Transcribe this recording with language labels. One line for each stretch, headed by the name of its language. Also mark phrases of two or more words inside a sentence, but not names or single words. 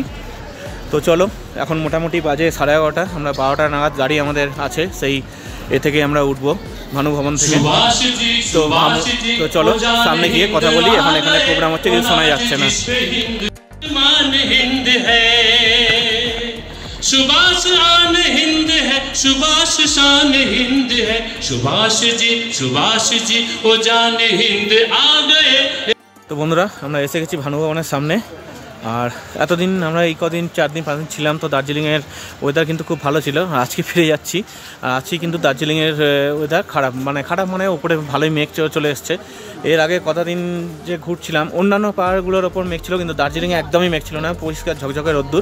Bangla: তো চলো, এখন মোটামুটি বাজে 11:30, আমরা 12টা নাগাদ গাড়ি আমাদের আছে, সেই থেকে আমরা উঠবো ভানু ভবন থেকে। তো চলো সামনে গিয়ে কথা বলি। এখন এখানে প্রোগ্রাম হচ্ছে, কিছু শোনা যাচ্ছে না।
Hindi: सुभाष आन हिंद है, सुभाष शान हिंद है, सुभाष जी ओ जान हिंद आ गए।
Bangla: তো বন্ধুরা, আমরা এসে গেছি ভানু ভবনের সামনে। আর এতদিন আমরা এই কদিন 4 দিন 5 দিন ছিলাম, তো দার্জিলিংয়ের ওয়েদার কিন্তু খুব ভালো ছিল। আজকে ফিরে যাচ্ছি, আর আজকে কিন্তু দার্জিলিংয়ের ওয়েদার খারাপ মানে ওপরে ভালোই মেঘ চলে এসছে। এর আগে কতদিন যে ঘুরছিলাম অন্যান্য পাহাড়গুলোর ওপর মেঘ ছিল, কিন্তু দার্জিলিংয়ে একদমই মেঘ ছিল না, পরিষ্কার ঝকঝকে রোদ্দুর।